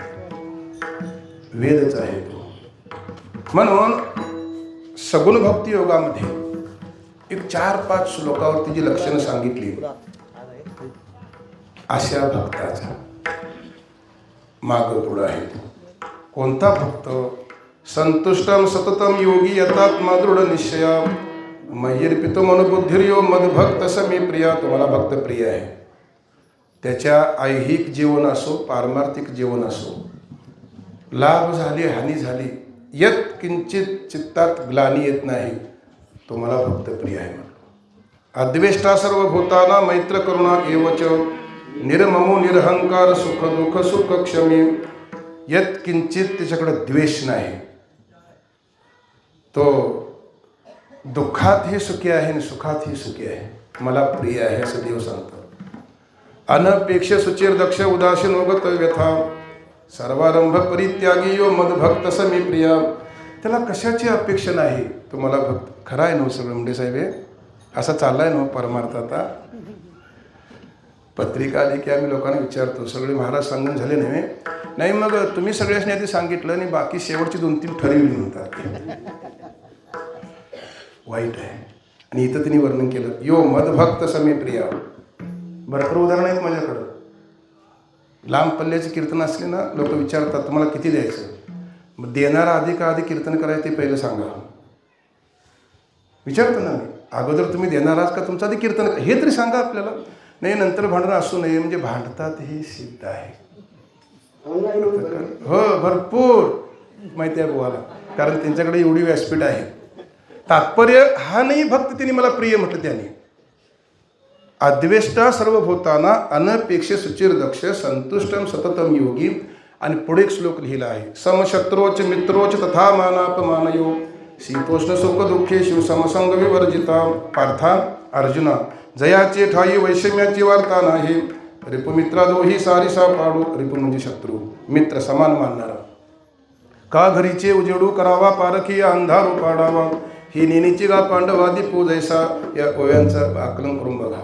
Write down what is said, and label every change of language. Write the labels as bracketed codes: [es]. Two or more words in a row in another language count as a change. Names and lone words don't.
[mr] वेदच आहे तो. म्हणून सगुण भक्ती योगामध्ये एक 4-5 श्लोकावरती जी लक्षणं सांगितली अशा भक्ताचा माग पुढं आहे. कोणता भक्त? [sa] संतुष्टम सततम योगी यतात्मा दृढ निश्चया, मय्यर्पितो मनोबुद्धिर्यो मदभक्त समी प्रिया. [mr] तुम्हाला भक्त प्रिय आहे. त्याच्या ऐहिक जीवन असो पारमार्थिक जीवन असो, लाभ झाली हानी झाली, यत किंचित चित्तात ग्लानी येत नाही, तुम्हाला भक्त प्रिय आहे. [sa] अद्वेष्टा सर्वभूताना मैत्र करुणा एवच, निर्ममो निरहंकार सुख दुःख सुख क्षमी. [mr] यत किंचित त्याच्याकडे द्वेष नाही. तो दुःखातही सुखी आहे आणि सुखातही सुखी आहे. मला प्रिय आहे असं देव सांगतो. [sa] अनपेक्ष सुचिर दक्ष उदासीन उगत व्यथा, सर्वारंभ परित्यागी यो मदभक्त समी प्रिया. [mr] त्याला कशाची अपेक्षा नाही. तुम्हाला भक्त खरा आहे ना सगळं मुंडे साहेब? असा चाललाय ना परमार्थ आता. पत्रिका आली की आम्ही लोकांना विचारतो, सगळे महाराज सांगून झाले नव्हे? नाही, मग तुम्ही सगळ्यांनी आधी सांगितलं आणि बाकी शेवटची 2-3 ठरविली म्हणतात. वाईट आहे. आणि इथं तिने वर्णन केलं, [sa] यो मदभक्त समे प्रिया. [mr] भरपूर उदाहरण आहेत माझ्याकडं. लांब पल्ल्याचे कीर्तन असले ना, लोक विचारतात तुम्हाला किती द्यायचं. मग देणारा आधी का आधी कीर्तन करायचं ते पहिलं सांगा. विचारतो ना मी, अगोदर तुम्ही देणार आहात का तुमचं आधी कीर्तन हे तरी सांगा आपल्याला. नाही नंतर भांडणं असू नये, म्हणजे भांडतात हे सिद्ध आहे. हो, भरपूर माहिती आहे बुवाला, कारण त्यांच्याकडे एवढी व्यासपीठ आहे. तात्पर्य हा नाही भक्त तिने मला प्रिय म्हटलं. [sa] त्याने अद्वेष्टा सर्वभूताना अनपेक्ष सुचिर दक्ष संतुष्टम सततम योगी. [mr] आणि पुढे एक श्लोक लिहिला आहे, [sa] समशत्रोच मित्रोच तथा मानापमानयो शीतोष्ण सुख दुःखेषु समसंग विवर्जिता. [mr] पार्था अर्जुना, जयाचे ठाई वैषम्याची वार्ता नाही. रिपुमित्रा दोही सारिसा पाडू. रिपू म्हणजे शत्रू, मित्र समान मानणारा. का घरीचे उजेडू करावा पारखी अंधारू पाडावा. ही नेणीची गा पांडवादी पूजैसा. या ओव्यांचं आकलन करून बघा.